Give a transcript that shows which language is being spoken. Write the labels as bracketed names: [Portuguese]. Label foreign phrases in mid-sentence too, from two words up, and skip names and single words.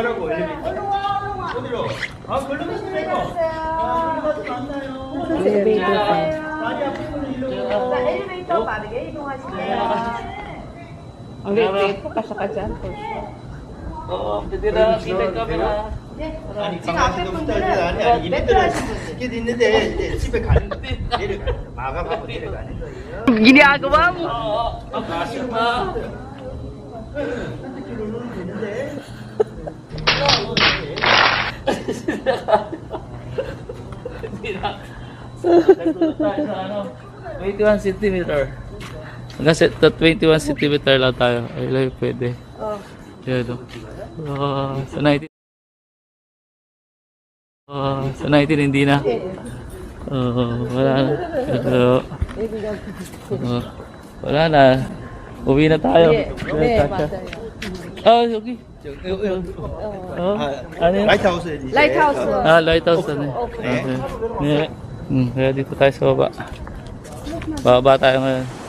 [Filipino] Ang liit po, kasya ka dyan. Oo, hindi na kita yung camera. [Korean] 아니 강아지도 붙어야 아니 이분들은 스키도 있는데 이제 집에 가는 거 내려가 마감하고 내려가는 거예요. [Filipino] Ginagawa mo. Ang kasya na. Hindi na. Nagtulog tayo sa ano, 21 cm. Hanggang sa 21 cm lang tayo. Ay, lang pwede. Yan o. Sa 19. Sa 19 hindi na. Wala na. Wala na. Uwi na tayo. Okay. Ano yun? [Korean] 라이트하우스 이제 [Filipino] Lighthouse. Lighthouse na. Okay. Kaya dito tayo sa baba. Bababa tayo ngayon.